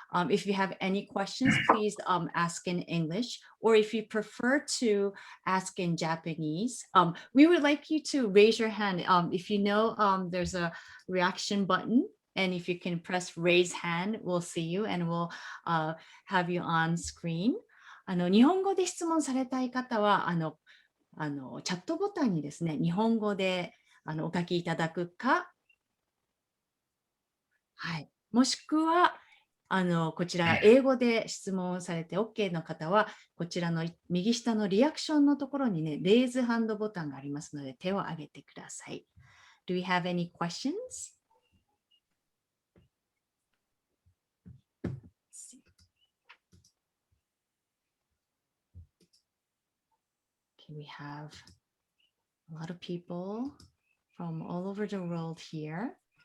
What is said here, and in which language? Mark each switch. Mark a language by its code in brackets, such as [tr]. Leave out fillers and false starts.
[en] If you have any questions, please ask in English, or if you prefer to ask in Japanese, we would like you to raise your hand. If you know there's a reaction button, and if you can press raise hand, we'll see you and we'll have you on screen. [ja] 日本語で質問されたい方はチャットボタンにですね、日本語でお書きいただくか、はい、もしくはこちら英語で質問されて OK の方は、こちらの右下のリアクションのところにね、レイズハンドボタンがありますので、手を挙げてください。 [en] Do we have any questions? We have a lot of people from all over the world here.